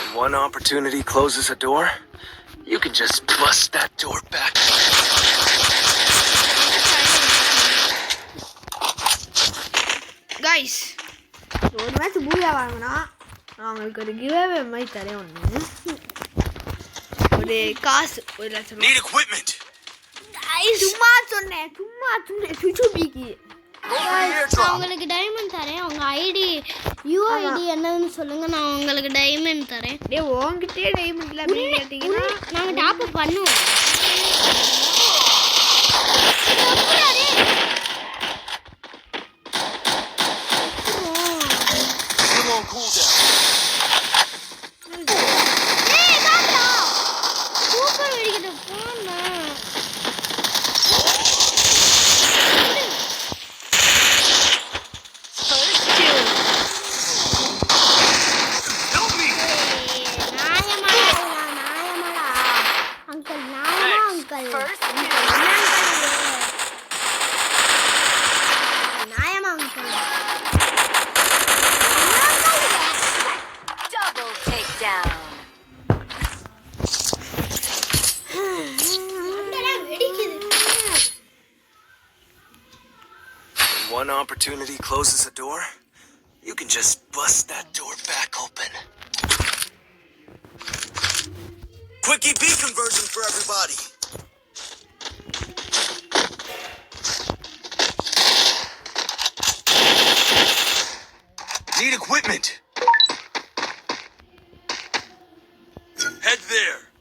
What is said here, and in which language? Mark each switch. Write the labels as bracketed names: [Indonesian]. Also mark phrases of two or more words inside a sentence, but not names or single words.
[English] One opportunity closes a door, you can just bust that door back. [Tamil] கைஸ் ஒரு [English] match Booyah [Tamil] வாங்கினா நான் உங்களுக்கு ஒரு கிவ்அவே மாதிரி தரேன் ஒன்று ஒரு காசு 1,00,000 [English] Need equipment. [Tamil] சும்மா சொன்னேன் சுச்சுபிக்கு நான் உங்களுக்கு டைமண்ட் தரேன். உங்க [English] ID UID [Tamil] என்னன்னு சொல்லுங்க, நான் உங்களுக்கு டைமண்ட் தரேன். டேய் உன்கிட்டே டைமண்ட் இல்ல அப்படின்னு கேட்டீங்கன்னா நாங்க [English] top up [Tamil] பண்ணுவோம். [English] Come on, cool down. [Tamil] ஏய் பாப்பா சூப்பர் வெடிக்கிட்ட போனா [English] Help me. [Tamil] நாயமாடா அங்கிள் நாயமா அங்கிள் நாயமா அங்கிள் [English] Double takedown. One opportunity closes a door, you can just bust that door back open. Quick EP conversion for everybody. Need equipment. Head there.